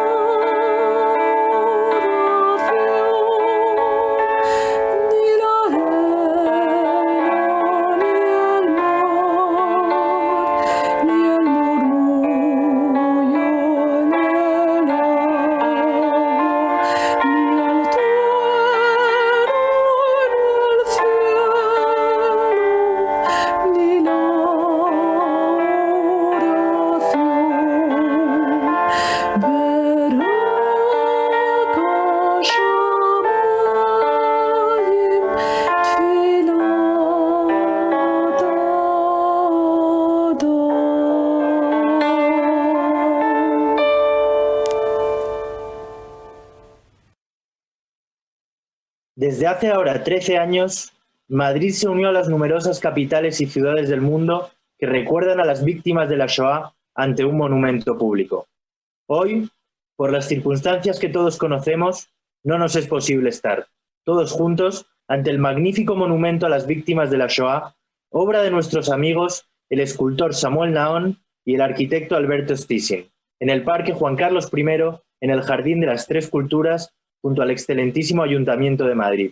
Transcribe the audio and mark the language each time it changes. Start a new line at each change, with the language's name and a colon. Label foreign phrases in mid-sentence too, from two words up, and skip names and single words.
Spanish: oración, ni la arena, ni el mar, ni el murmullo en el agua, ni el trueno en el cielo, ni la oración.
Hebrew: ורק השמים תפילת אדם.
Spanish: Desde hace ahora 13 años, Madrid se unió a las numerosas capitales y ciudades del mundo que recuerdan a las víctimas de la Shoah ante un monumento público. Hoy, por las circunstancias que todos conocemos, no nos es posible estar, todos juntos, ante el magnífico monumento a las víctimas de la Shoah, obra de nuestros amigos, el escultor Samuel Naón y el arquitecto Alberto Stissing, en el Parque Juan Carlos I, en el Jardín de las Tres Culturas, junto al excelentísimo Ayuntamiento de Madrid.